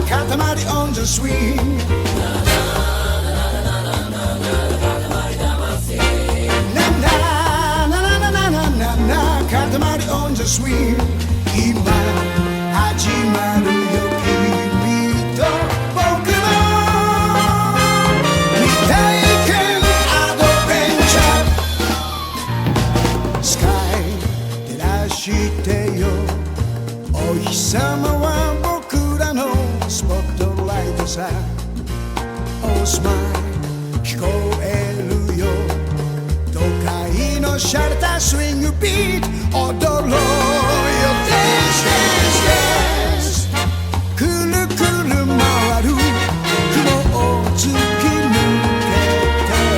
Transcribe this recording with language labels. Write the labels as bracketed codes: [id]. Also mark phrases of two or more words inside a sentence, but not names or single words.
[en] Katamari on the swing. Na na na na na na na na na. Katamari on the swing. [ja] 今始まるよ君と僕の未体験アドベンチャースカイ照らしてよお日様は僕らのスポットライトさ [en] Oh smile [ja] 聞こえるよ都会のシャレたスイングビート踊ろうよ [en] Dance dance dance [ja] くるくる回る雲を突き抜けて